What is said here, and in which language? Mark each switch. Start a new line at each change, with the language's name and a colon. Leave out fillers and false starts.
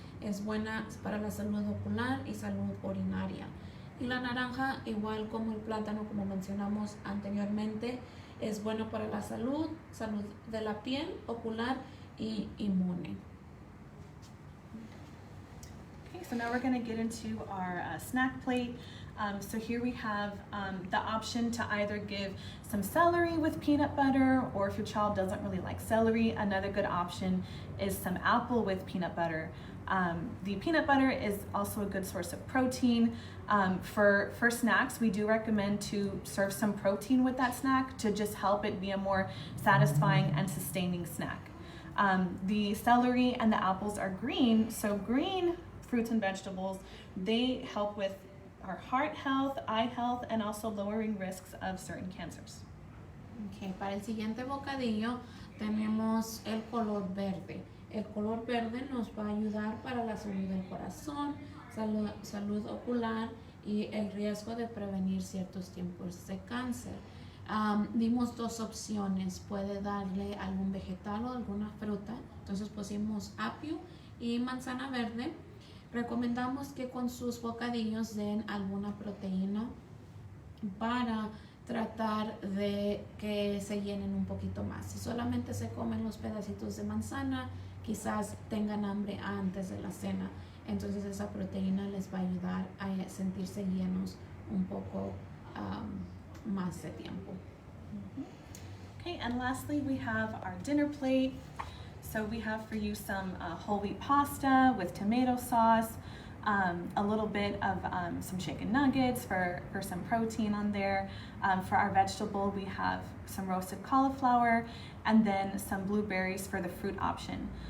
Spanish: Es buena para la salud ocular y salud urinaria. Y la naranja, igual como el plátano, como mencionamos anteriormente, es bueno para la salud de la piel, ocular y inmune.
English: Okay, so now we're going to get into our snack plate. So here we have the option to either give some celery with peanut butter, or if your child doesn't really like celery, another good option is some apple with peanut butter. The peanut butter is also a good source of protein. For snacks, we do recommend to serve some protein with that snack to just help it be a more satisfying and sustaining snack. The celery and the apples are green, so green fruits and vegetables, they help with our heart health, eye health, and also lowering risks of certain cancers.
Spanish: Okay, para el siguiente bocadillo tenemos el color verde. El color verde nos va a ayudar para la salud del corazón, salud ocular y el riesgo de prevenir ciertos tipos de cáncer. Dimos dos opciones, puede darle algún vegetal o alguna fruta. Entonces pusimos apio y manzana verde. Recomendamos que con sus bocadillos den alguna proteína para tratar de que se llenen un poquito más. Si solamente se comen los pedacitos de manzana, quizás tengan hambre antes de la cena. Entonces esa proteína les va a ayudar a sentirse llenos un poco más de tiempo.
English: Okay, and lastly we have our dinner plate. So we have for you some whole wheat pasta with tomato sauce, a little bit of some chicken nuggets for some protein on there. For our vegetable, we have some roasted cauliflower and then some blueberries for the fruit option.